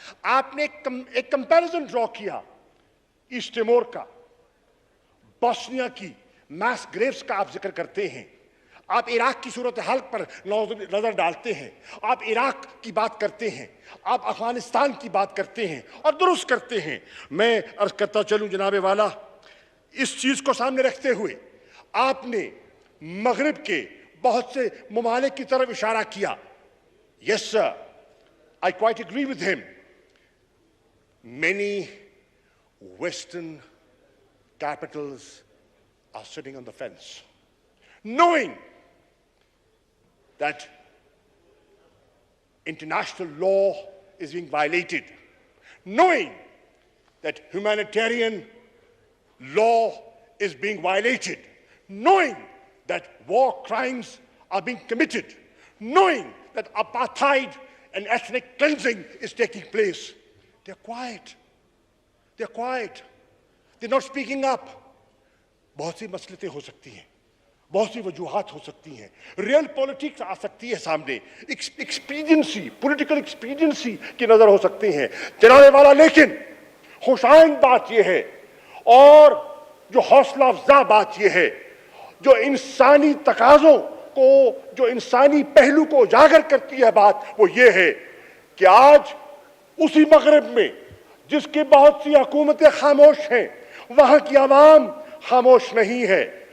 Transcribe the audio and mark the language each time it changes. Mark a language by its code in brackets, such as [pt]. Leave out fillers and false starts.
[ur] آپ نے ایک کمپیریزن ڈرا کیا ایسٹ ٹیمور کا, بوسنیا کی میس گریوز کا آپ ذکر کرتے ہیں, آپ عراق کی صورتحال پر نظر ڈالتے ہیں, آپ عراق کی بات کرتے ہیں, آپ افغانستان کی بات کرتے ہیں اور درست کرتے ہیں. میں عرض کرتا چلوں جناب والا, اس چیز کو سامنے رکھتے ہوئے آپ نے مغرب کے بہت سے ممالک کی طرف اشارہ کیا. [en] Yes sir, I quite agree with him. Many Western capitals are sitting on the fence, knowing that international law is being violated, knowing that humanitarian law is being violated, knowing that war crimes are being committed, knowing that apartheid and ethnic cleansing is taking place. They're quiet. They're quiet. They're not speaking up. [ur] بہت سی مسئلتیں ہو سکتی ہیں. بہت سی وجوہات ہو سکتی ہیں, real politics آ سکتی ہے سامنے, ایکسپیڈینسی, پولیٹیکل ایکسپیڈینسی کی نظر ہو سکتی ہیں جناب والا. لیکن خوشائند بات یہ ہے اور جو حوصلہ افزا بات یہ ہے, جو انسانی تقاضوں کو, جو انسانی پہلو کو اجاگر کرتی ہے بات, وہ یہ ہے کہ آج اسی مغرب میں جس کی بہت سی حکومتیں خاموش ہیں, وہاں کی عوام خاموش نہیں ہے.